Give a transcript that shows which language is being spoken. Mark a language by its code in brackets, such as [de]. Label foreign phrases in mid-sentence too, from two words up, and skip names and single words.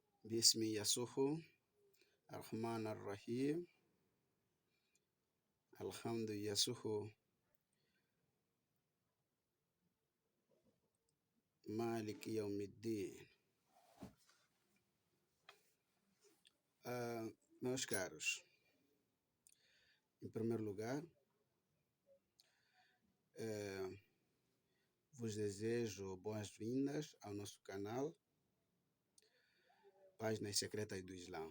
[ar] باسم يسوع الرحمن الرحيم الحمد يسوع مالك يوم الدين. [pt] Meus caros, em primeiro lugar, vos desejo boas-vindas ao nosso canal Páginas Secretas do Islã.